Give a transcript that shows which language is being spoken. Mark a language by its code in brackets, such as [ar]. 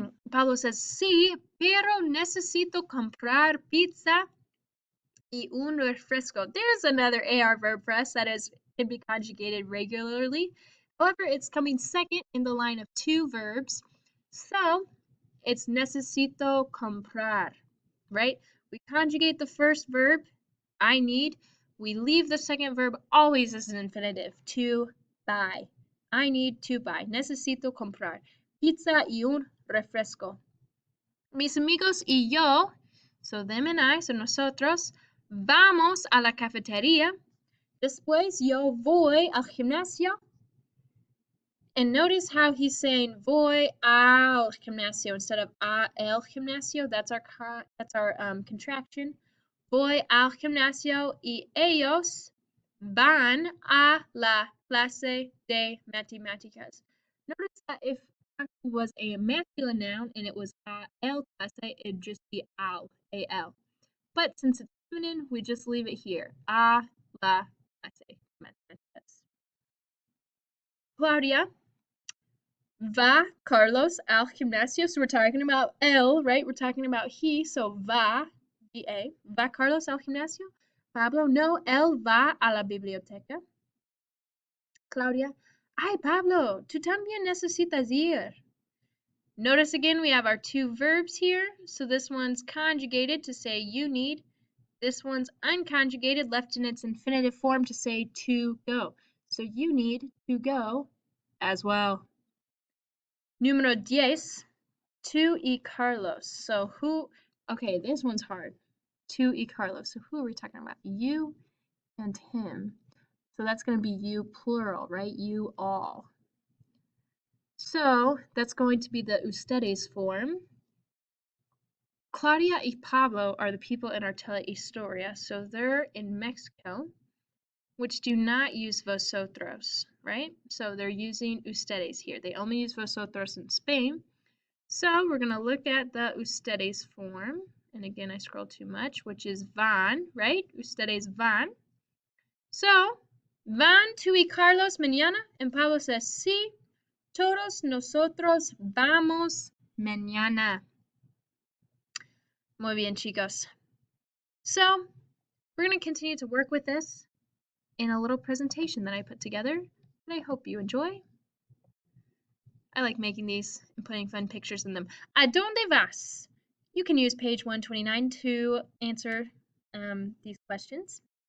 [en] Pablo says, [es] sí, pero necesito comprar pizza y un refresco. [en] There's another AR verb for us that can be conjugated regularly. However, it's coming second in the line of 2 verbs. So it's necesito comprar, right? We conjugate the first verb, I need. We leave the second verb always as an infinitive, to buy. I need to buy. [es] Necesito comprar pizza y un refresco. Mis amigos y yo, [en] so them and I, [es] so nosotros, vamos a la cafetería. Después yo voy al gimnasio. [en] And notice how he's saying voy al gimnasio instead of a el gimnasio. That's our contraction. [es] Voy al gimnasio y ellos van a la clase de matemáticas. [en] Notice that if it was a masculine noun and it was a el clase, it'd just be al, a-l. But since it's feminine, we just leave it here. [es] A la clase de matemáticas. Claudia, va Carlos al gimnasio. [en] So we're talking about él, right? We're talking about he. So va, V-A. Va Carlos al gimnasio. [es] Pablo, no, él va a la biblioteca. Claudia, ay, Pablo, tú también necesitas ir. [en] Notice again we have our 2 verbs here. So this one's conjugated to say you need. This one's unconjugated, left in its infinitive form to say to go. So you need to go as well. [es] Número 10, tú y Carlos. [en] So who, okay, this one's hard. Tú y Carlos. So who are we talking about? You and him. So that's going to be you plural, right? You all. So that's going to be the ustedes form. Claudia y Pablo are the people in our telehistoria. So they're in Mexico, which do not use vosotros, right? So they're using ustedes here. They only use vosotros in Spain. So we're going to look at the ustedes form. And again, I scroll too much, which is van, right? [es] Ustedes van. So, van tú y Carlos mañana? [en] And Pablo says, [es] sí, todos nosotros vamos mañana. Muy bien, chicos. [en] So, we're going to continue to work with this in a little presentation that I put together, and I hope you enjoy. I like making these and putting fun pictures in them. [es] ¿A dónde vas? [en] You can use page 129 to answer these questions.